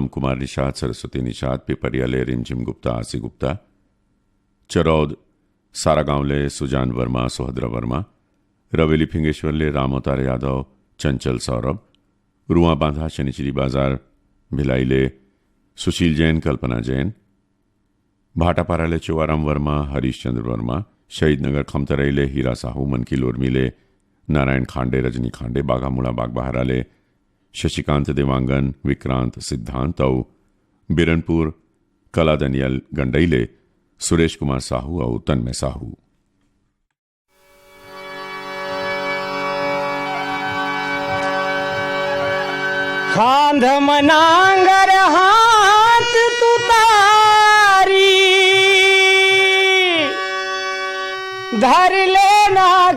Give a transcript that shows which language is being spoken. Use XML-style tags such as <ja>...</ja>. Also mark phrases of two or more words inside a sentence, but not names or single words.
<hne>कुमार निषाद सरस्वती निषाद पिपरियाले रिमझिम गुप्ता आसी गुप्ता चरौद सारा गांवले सुजान वर्मा सुभद्रा वर्मा रवेली फिंगेश्वरले राम अवतार यादव चंचल सौरभ रुआ बांधा शनिचरी बाजार भिलाईले सुशील जैन कल्पना जैन भाटापाराले चुवाराम वर्मा हरीश चंद्र वर्मा शहीद नगर खमतरईले हीरा साहू मनकील उर्मिले नारायण खांडे रजनी खांडे बाघामुड़ा बागबहाराले शशिकांत देवांगन विक्रांत सिद्धांत और बिरनपुर कला दनियल गंडईले सुरेश कुमार साहू और तन्मय साहू खांध मनांगर हाथ तुतारी धर लेना</hne>